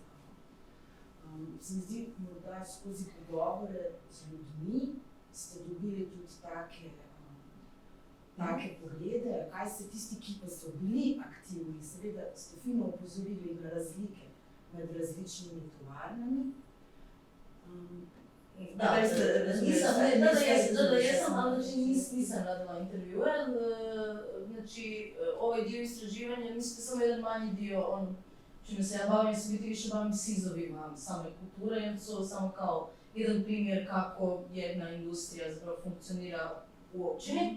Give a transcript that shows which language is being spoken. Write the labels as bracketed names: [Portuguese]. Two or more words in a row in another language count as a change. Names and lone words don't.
[Slovenian] Se mi zdi, morda skozi pogovore z ljudmi ste dobili tudi take poglede, kaj se tisti, ki pa so bili aktivni, seveda ste fino opozorili na razlike med različnimi tovarnami. [Croatian] Nisam radila intervjue, znači ovaj dio istraživanja, mislim samo jedan manji dio, čime se ja bavim, se biti više bavim SIZ-ovima same kulture, jer su samo kao jedan primjer kako jedna industrija zapravo funkcionira u općini.